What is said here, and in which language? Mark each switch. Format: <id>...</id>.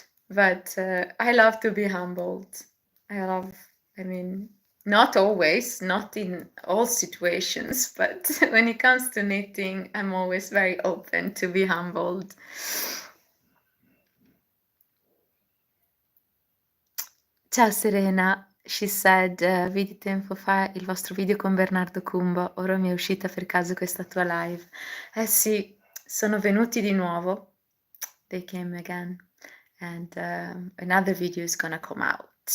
<en>But I love to be humbled. I mean, not always, not in all situations, but when it comes to knitting, I'm always very open to be humbled.</en> <it>Ciao Serena, she said, vidi tempo fa il vostro video con Bernardo Cumbo, ora mi è uscita per caso questa tua live. Eh sì, sono venuti di nuovo.</it> <en>They came again. And another video is gonna come out.</en>